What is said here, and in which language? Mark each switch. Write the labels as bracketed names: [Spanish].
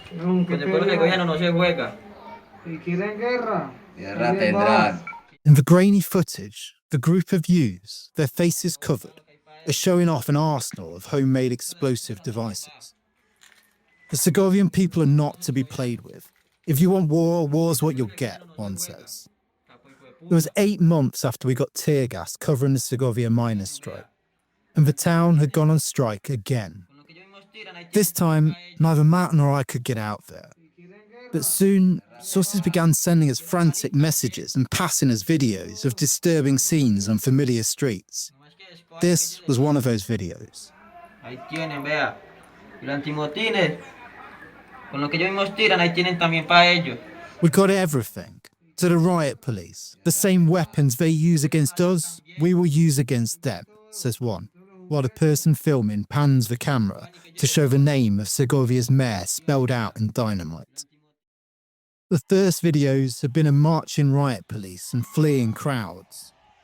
[Spanish] Con el pueblo segoviano no se juega. Guerra tendrán. [English] In the grainy footage, the group of youths, their faces covered, are showing off an arsenal of homemade explosive devices. The Segovian people are not to be played with. If you want war, war's what you'll get, one says. It was 8 months after we got tear gas covering the Segovia miners' strike, and the town had gone on strike again. This time, neither Matt nor I could get out there. But soon, sources began sending us frantic messages and passing us videos of disturbing scenes on familiar streets. This was one of those videos. [Spanish] Ahí tienen, vea. Y los antimotines. Con lo que ellos mismos tiran, ahí tienen también para ellos. [English] We got everything. To the riot police. The same weapons they use against us, we will use against them, says one, while the person filming pans the camera to show the name of Segovia's mayor spelled out in dynamite. The first videos had been of marching riot police and fleeing crowds.